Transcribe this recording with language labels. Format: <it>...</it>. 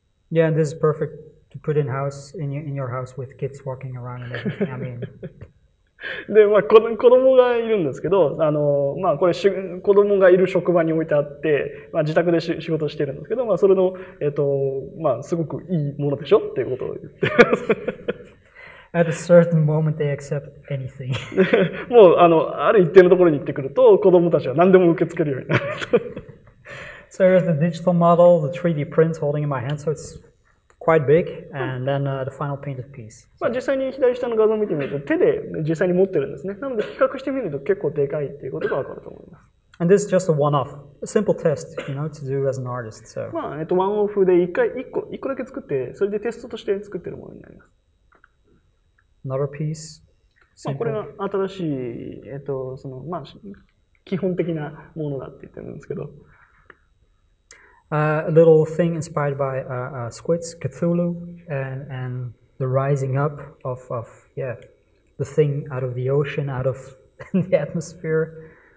<en>Yeah, and this is perfect to put in your house with kids walking around and everything. I mean.</en> <ja>で、子供がいるんですけど、これ、子供がいる職場に置いてあって、自宅で仕事してるんですけど、それの、すごくいいものでしょっていうことを言ってます。</ja> <en>At a certain moment, they accept anything.</en> <ja>もうある一定のところに行ってくると、子供たちは何でも受け付けるようになる。</ja> <en>So here's the digital model, the 3D print holding in my hand, so it's quite big, and then the final painted piece.</en> <ja>まあ実際に左下の画像を見てみると、手で実際に持ってるんですね。なので比較してみると結構でかいっていうことがわかると思います。</ja> <en>And this is just a one-off, a simple test, to do as an artist. So.</en> <ja>まあ、ワンオフで一個だけ作って、それでテストとして作っているものになります。</ja> <en>Another piece.</en> <ja>まあこれが新しい、まあ、基本的なものだって言ってるんですけど。</ja> <en>A little thing inspired by squids, Cthulhu, and the rising up of the thing out of the ocean, out of the atmosphere.</en>